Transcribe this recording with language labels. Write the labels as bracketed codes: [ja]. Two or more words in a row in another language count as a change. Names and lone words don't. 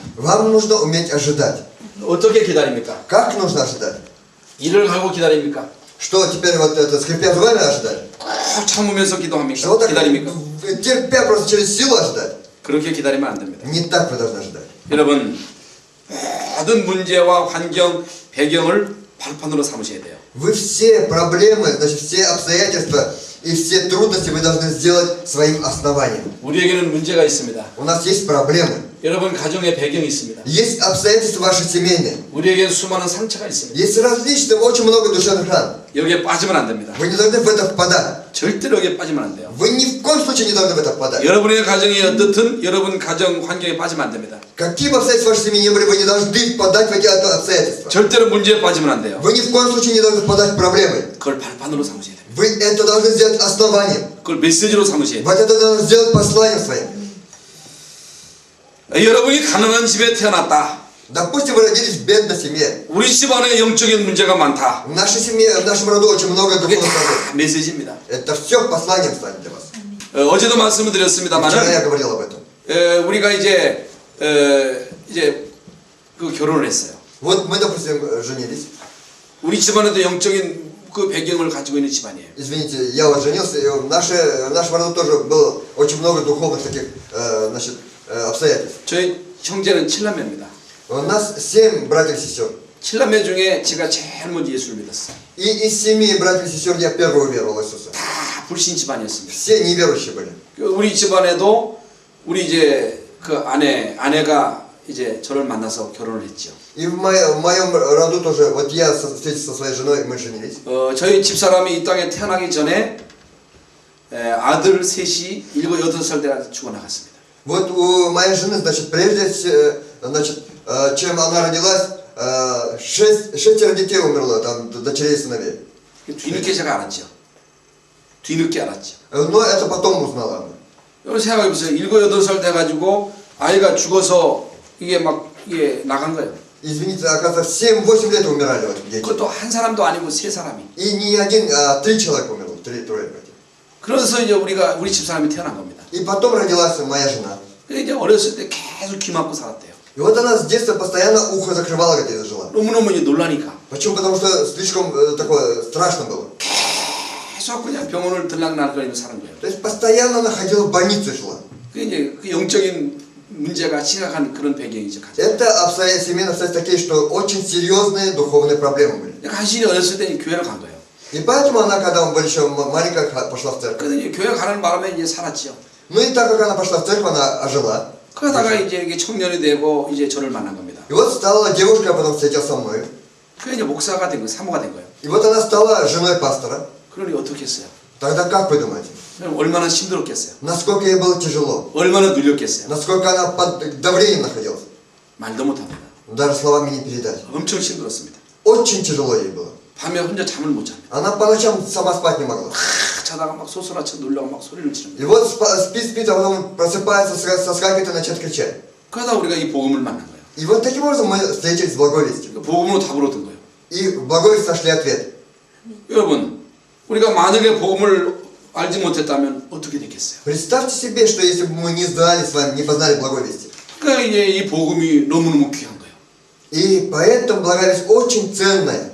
[ru] Вам нужно уметь ожидать. [ko] 어떻게 기다립니까? [ru] Как нужно ожидать? [ko] 일을 가고 기다립니까? [ru] Что теперь вот это, скрипя зубами ожидать? [ko] 꼭 참으면서 기도합니까? [ru] Что так [ko] 기다립니까? [ru] терпя просто через силу ожидать? [ko] 그렇게 기다리면 안 됩니다. [ru] Не так вы должны ожидать. [ko] 여러분 모든 문제와 환경, 배경을 발판으로 삼으셔야 돼요. [ru] Вы все проблемы, значит, все обстоятельства и все трудности вы должны сделать своим основанием. [ko] 우리에게는 문제가 있습니다. [ru] У нас есть проблемы. [ko] 여러분 가정에 배경이 있습니다. [ru] Есть обстоятельства ваши семейные. [ko] 우리에게는 수많은 상처가 있습니다. [ru] Есть различные, очень много душевных ран. [ko] 여기에 빠지면 안 됩니다. [ru] Вы не должны в это впадать. [ko] 절대로 여기에 빠지면 안 돼요. [ru] Вы ни в коем случае не должны в это впадать. [ko] 여러분의 가정이 어떻든 여러분 가정 환경에 빠지면 안 됩니다. [ru] Какие бы обстоятельства вашей семьи ни были, вы не должны впадать в эти обстоятельства. [ko] 절대로 문제에 빠지면 안 돼요. [ru] Вы ни в коем случае не должны впадать в проблемы. [ko] 그걸 발판으로 삼으셔야 돼요. [ru] Вы это должны сделать основанием. [ko] 그걸 메시지로 삼으셔야 돼요. [ru] Вот это должны сделать посланием своим. [ko] 여러분이 가난한 집에 태어났다. [ru] Допустим, вы родились в бедной семье. [ko] 우리 집안에 영적인 문제가 많다. [ru] В нашей семье, в нашем роду очень много [ko] 그게 [ru] духовных [ko] 다 [ru] проблем. [ko] 메시지입니다. [ru] Это все посланием станет для вас. [ko] 어제도 말씀을 [ru] Вчера [ko] 드렸습니다만은 [ru] я говорил об этом. [ko] 우리가 이제 그 결혼을 했어요. [ru] Вот мы, допустим, женились. [ko] 우리 집안에도 영적인 그 배경을 가지고 있는 집안이에요. [ru] Извините, я вот женился, и в нашем роду тоже было очень много духовных таких, значит, обстоятельств. [ko] 저희 형제는 7남매입니다. [ru] У нас 7 братьев и сестер. [ko] 7남매 중에 제가 제일 먼저 예수를 믿었어요. [ru] И из 7 братьев и сестер я первый уверовал в Иисуса. [ko] 다 불신 집안이었습니다. [ru] Все неверующие были. [ko] 우리 집안에도 우리 이제 그 아내가 이제 저를 만나서 결혼을 했죠. [ru] И в моем роду тоже, вот я встретился со своей женой, мы женились. [ko] 저희 집사람이 이 땅에 태어나기 전에 아들 셋이 7, 8살 때 죽어나갔습니다. [ru] Вот у моей жены, значит, прежде, значит, чем она родилась, 6 детей умерло, там, дочерей и сыновей. [ko] 뒤늦게 제가 알았죠. 뒤늦게 알았죠. [ru] Но это потом узнала она. [ko] 여러분 생각해보세요. 7, 8살 돼가지고 아이가 죽어서 이게 막 이게 나간 거예요. [ru] Извините, оказывается, в 7-8 лет умирали вот дети. [ko] 그것도 한 사람도 아니고 3사람이. [ru] И не один, а 3 человека умерло, трое братьев. [ko] 그래서 이제 우리 집사람이 태어난 겁니다. [ru] И потом родилась моя жена. [ko] 이제 어렸을 때 계속 귀 막고 살았대요. [ru] И вот она с детства постоянно ухо закрывала, где жила. [ko] 너무너무 이제 놀라니까. [ru] Почему? Потому что слишком такое страшно было. [ko] 계속 그냥 병원을 들락날락거리며 사는 거예요. [ru] То есть постоянно она ходила в больницу жила. [ko] 그 이제 그 영적인 문제가 심각한 그런 배경이죠. [ru] Это семейные обстоятельства такие, что очень серьезные духовные проблемы были. [ko] 간신히 어렸을 때 교회를 간 거예요. [ru] И поэтому она, когда была еще маленькая, пошла в церковь. [ko] 그래서 이제 교회 가는 바람에 이제 살았죠. [ru] Ну и так как она пошла в церковь, она ожила. [ko] 그러다가 이제 이게 청년이 되고 이제 저를 만난 겁니다. И вот стала девушкой, а потом встретилась со мной. 그 이제 목사가 된 거예요. 사모가 된 거예요. [ru] И вот она стала женой пастора. [ko] 그러니 어떻게 했어요? [ru] Тогда как вы думаете? [ko] 얼마나 힘들었겠어요? [ru] Насколько ей было тяжело? [ko] 얼마나 눌렸겠어요? [ru] Насколько она под давлением находилась? [ko] 말도 못합니다. [ru] Даже словами не передать. [ko] 엄청 힘들었습니다. [ru] Очень тяжело ей было. [ko] 밤에 혼자 잠을 못 잡니다. [ru] Она по ночам сама спать не могла. [ko] 자다가 막 소스라쳐 놀라고 막 소리를 지르는 [ru] И [ko] 거예요. [ru] вот спит, а потом просыпается, соскакивает и начинает кричать. [ko] 그러다 우리가 이 복음을 만난 거예요. [ru] И вот таким образом мы встретились с благовестием. [ko] 그 복음으로 답을 얻은 거예요. [ru] И в благовестии нашли ответ. [ko] 여러분, 우리가 만약에 복음을 알지 못했다면 어떻게 됐겠어요? [ru] Представьте себе, что если бы мы не знали с вами, не познали благовестие. [ko] 그러니까 이제 이 복음이 너무너무 귀한 거예요. [ru] И поэтому благовестие очень ценное.